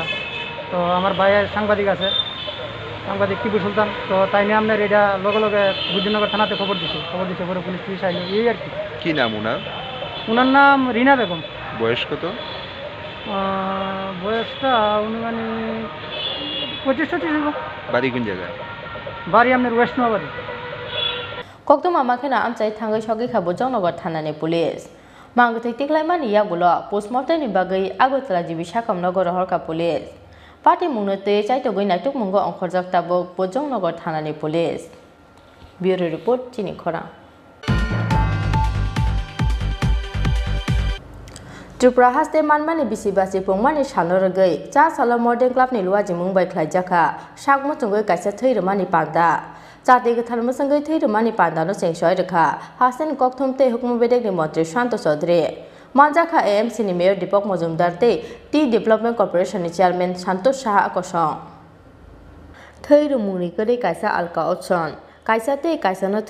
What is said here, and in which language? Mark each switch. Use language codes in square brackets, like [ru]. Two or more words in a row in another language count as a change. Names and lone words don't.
[bn] তো আমার ভাইয়ের সাংবাদিক আছে, সাংবাদিক টিপু সুলতান, তো তাই নিয়ে আপনার এটা লগে বুদ্ধিনগর থানাতে খবর দিছে পরে পুলিশ আইলো, এই আর কি। কি নাম ওনার নাম রিনা বেগম। বয়স কত? বয়সটা মানে 25-26। বাড়ি কোন জায়গায়? বাড়ি আপনার ওয়েস্ট নোয়াবাড়ি। [trp] কক্তম আমাखेना आमचाय थांगै सगै खाबो जंगनगर थानानि पुलिस मांगथै टिक्लायमानि यागुलो पोस्टमर्टमनि बागै आगरतला जिबि साकाम नगर हरका पुलिस पार्टी मुंनो तै चाइतगै नायटुक मुंगो अंखरजाक ताबक बजंगनगर थानानि पुलिस। [en] bureau report [trp] चिनि खरा। त्रिपुरा हास्ते मानमानि बिसिबासि पुंमानि सानरगै चा साला मर्डेन क्लाबनि लुवाजि मुंबाय ख्लाइजाखा सागमचुंगै कायसा थैरमानि पांदा जाति गोथार मसंगै थैरमानि पांदानो सेंसय रेखा हास्तेनि कक्थम ते हुकुम बेदेगनि मंत्री शांत चौधरी मानजाखा एएमसीनि मेयर दीपक मजुमदार ते टी डेभलपमेंट कर्पोरेशननि चेयरमैन संतोष साहा आकर्षण थैरमुनि गरै कायसा अलका ऑप्शन कायसा ते कायसानो